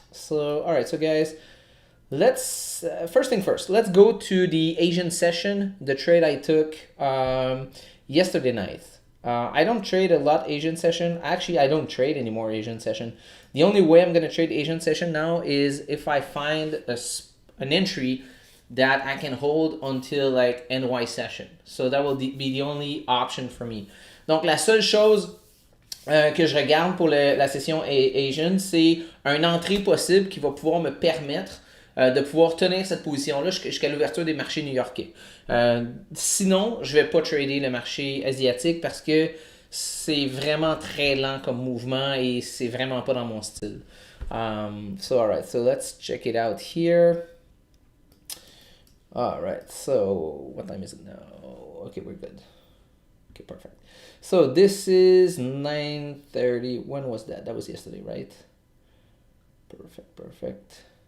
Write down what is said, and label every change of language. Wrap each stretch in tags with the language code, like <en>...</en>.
<en>So, all right, so guys, let's, first thing first, let's go to the Asian session, the trade I took yesterday night. I don't trade a lot Asian session. Actually, I don't trade anymore Asian session. The only way I'm going to trade Asian session now is if I find an entry that I can hold until like NY session. So that will be the only option for me.</en> <fr>Donc la seule chose que je regarde pour la session Asian, c'est une entrée possible qui va pouvoir me permettre de pouvoir tenir cette position-là jusqu'à l'ouverture des marchés new-yorkais. Sinon, je ne vais pas trader le marché asiatique parce que c'est vraiment très lent comme mouvement et c'est vraiment pas dans mon style.</fr> <en>So, alright, so let's check it out here. Alright, so what time is it now? Okay, we're good. Okay, perfect. So this is 9:30. When was that? That was yesterday, right? Perfect.</en>